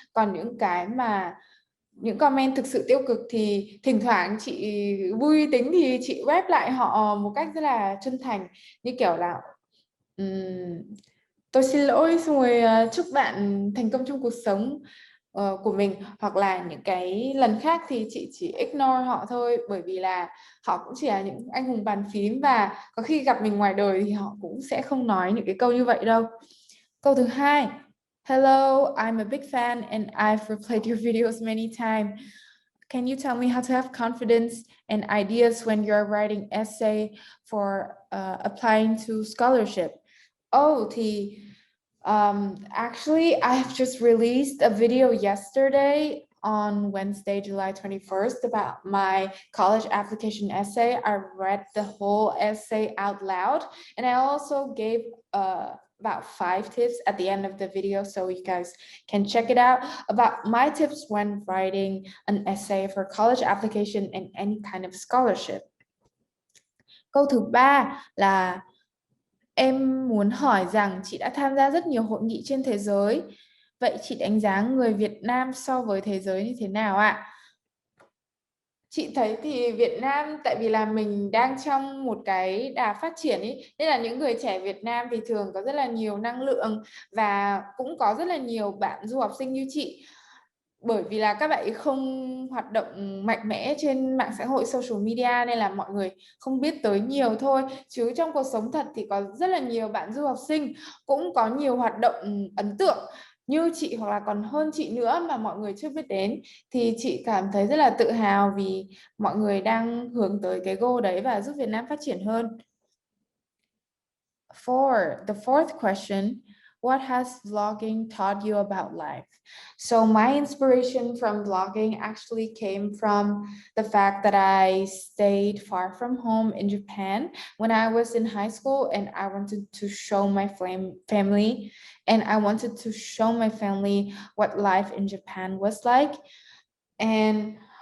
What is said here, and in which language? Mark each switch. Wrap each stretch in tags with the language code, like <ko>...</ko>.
<vi>Còn những comment thực sự tiêu cực thì thỉnh thoảng chị vui tính thì chị rep lại họ một cách rất là chân thành, như kiểu là tôi xin lỗi, xong rồi chúc bạn thành công trong cuộc sống của mình. Hoặc là những cái lần khác thì chị chỉ ignore họ thôi, bởi vì là họ cũng chỉ là những anh hùng bàn phím, và có khi gặp mình ngoài đời thì họ cũng sẽ không nói những cái câu như vậy đâu. Câu thứ hai,</vi> <en>hello, I'm a big fan and I've replayed your videos many times. Can you tell me how to have confidence and ideas when you're writing essay for applying to scholarship? Thì actually, I've just released a video yesterday on Wednesday, July 21st about my college application essay. I read the whole essay out loud, and I also gave about 5 tips at the end of the video, so you guys can check it out about my tips when writing an essay for college application and any kind of scholarship.</en> <vi>Câu thứ ba là em muốn hỏi rằng chị đã tham gia rất nhiều hội nghị trên thế giới. Vậy chị đánh giá người Việt Nam so với thế giới như thế nào ạ? Chị thấy thì Việt Nam, tại vì là mình đang trong một cái đà phát triển ý, nên là những người trẻ Việt Nam thì thường có rất là nhiều năng lượng, và cũng có rất là nhiều bạn du học sinh như chị. Bởi vì là các bạn ấy không hoạt động mạnh mẽ trên mạng xã hội</vi> <en>social media</en> <vi>nên là mọi người không biết tới nhiều thôi. Chứ trong cuộc sống thật thì có rất là nhiều bạn du học sinh cũng có nhiều hoạt động ấn tượng như chị hoặc là còn hơn chị nữa mà mọi người chưa biết đến. Thì chị cảm thấy rất là tự hào vì mọi người đang hướng tới cái goal đấy và giúp Việt Nam phát triển hơn.</vi> <en>The fourth question, what has vlogging taught you about life? So my inspiration from vlogging actually came from the fact that I stayed far from home in Japan when I was in high school, and I wanted to show my family, and I wanted to show my family what life in Japan was like. And</en>